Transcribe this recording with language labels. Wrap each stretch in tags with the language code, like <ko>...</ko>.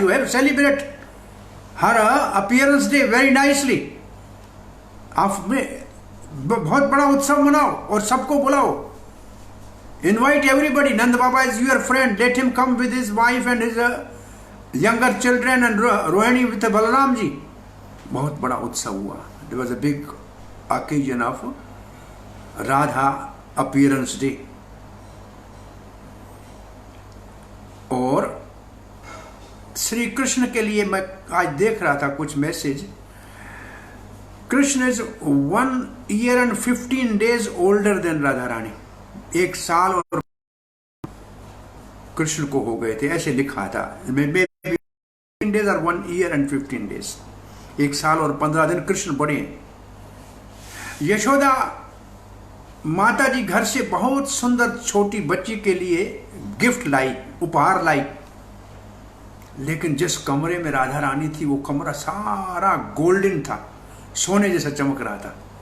<en>You have celebrate her appearance day very nicely.</en> <hi>आप में बहुत बड़ा उत्सव मनाओ और सबको बुलाओ।</hi> <en>Invite everybody. Nand Baba is your friend, let him come with his wife and his younger children and Rohini with Balram ji.</en> <hi>बहुत बड़ा उत्सव हुआ।</hi> <en>It was a big occasion of Radha appearance day।</en> <hi>और श्री कृष्ण के लिए मैं आज देख रहा था कुछ message.</hi> <en>Krishna is 1 year and 15 days older than Radha Rani.</en> <hi>1 साल और कृष्ण को हो गए थे, ऐसे लिखा था।</hi> <en>15 days और 1 year and 15 days।</en> <hi>1 साल और 15 दिन कृष्ण बड़े हैं। यशोदा माता जी घर से बहुत सुंदर छोटी बच्ची के लिए गिफ्ट लाई, उपहार लाई। लेकिन जिस कमरे में राधा रानी थी, वो कमरा सारा गोल्डन था, सोने जैसा चमक रहा था।</hi>